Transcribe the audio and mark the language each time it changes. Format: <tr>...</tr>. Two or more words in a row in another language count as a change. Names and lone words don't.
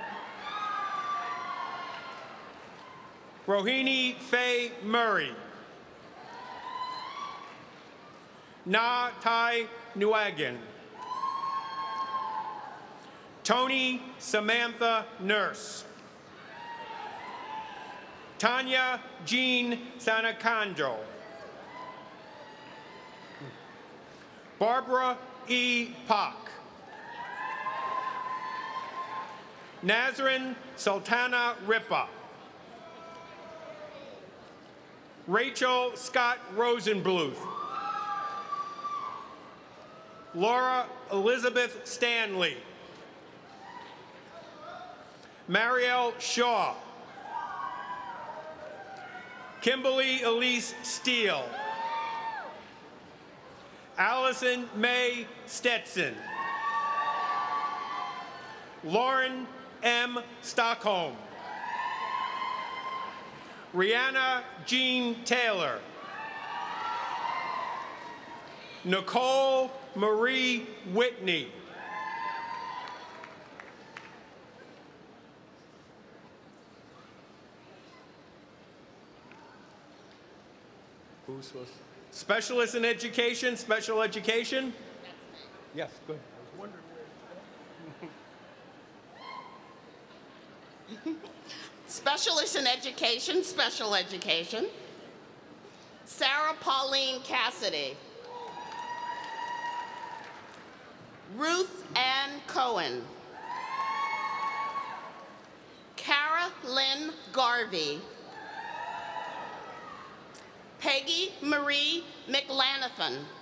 <en>Rohini Faye Murray. Na Tai Nuagan. Tony Samantha Nurse. Tanya Jean Sanacandro. Barbara E. Pak. Nazrin Sultana Ripa. Rachel Scott Rosenbluth. Laura Elizabeth Stanley. Marielle Shaw. Kimberly Elise Steele. Allison May Stetson. Lauren M. Stockholm. Rihanna Jean Taylor. Nicole Marie Whitney. Who's supposed to? Specialist in Education, Special Education? Yes, good. I was wondering where Specialist in Education, Special Education, Sarah Pauline Cassidy. Ruth Ann Cohen. Cara Lynn Garvey. Peggy Marie McLanathan.</en>